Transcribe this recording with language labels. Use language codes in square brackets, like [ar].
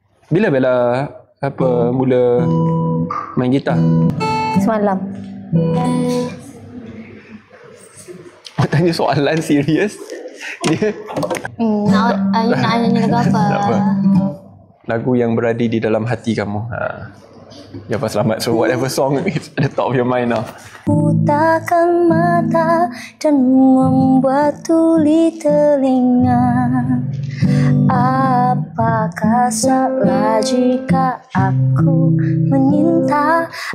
[ms] Bila Bella mula main gitar? Semalam. Tanya soalan serius. Dia nak nyanyi lagu apa? Lagu yang berada di dalam hati kamu. Ya, selamat. [en] So whatever song is at the top of your mind now. [ms] Putakan mata dan membuat tuli telinga. Apakah salah jika aku meminta?